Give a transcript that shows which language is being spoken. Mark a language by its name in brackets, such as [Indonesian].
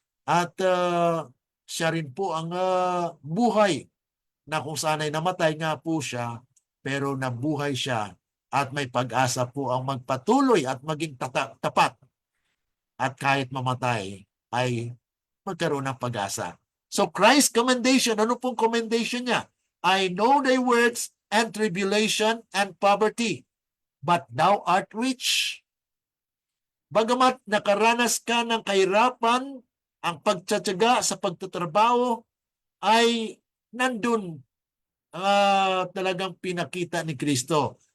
[Filipino] At siya rin po ang buhay, na kung saan ay namatay nga po siya, pero nabuhay siya at may pag-asa po ang magpatuloy at maging tapat. At kahit mamatay, ay magkaroon ng pag-asa. [English] So Christ's commendation, [Filipino] ano pong [English] commendation niya? I know thy words and tribulation and poverty, but thou art rich. [Filipino] Bagamat nakaranas ka ng kahirapan, ang pagtsatsaga sa pagtatrabaho ay nandun talagang pinakita ni Kristo.